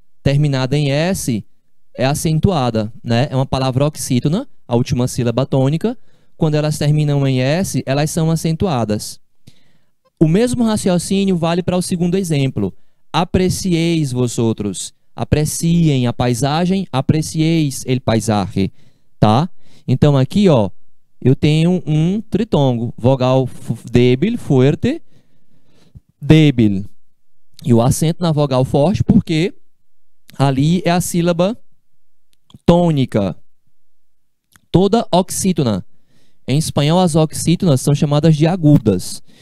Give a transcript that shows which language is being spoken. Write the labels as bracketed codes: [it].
[pt] Terminada em S, é acentuada, né? É uma palavra oxítona, a última sílaba tônica. Quando elas terminam em S, elas são acentuadas. O mesmo raciocínio vale para o segundo exemplo. [es] Aprecieis vosotros. [pt] Apreciem a paisagem, [es] aprecieis el paisaje, [pt] tá? Então aqui, ó, eu tenho um tritongo, vogal débil, fuerte, débil. E o acento na vogal forte, porque ali é a sílaba tônica. Toda oxítona. Em espanhol, as oxítonas são chamadas de agudas.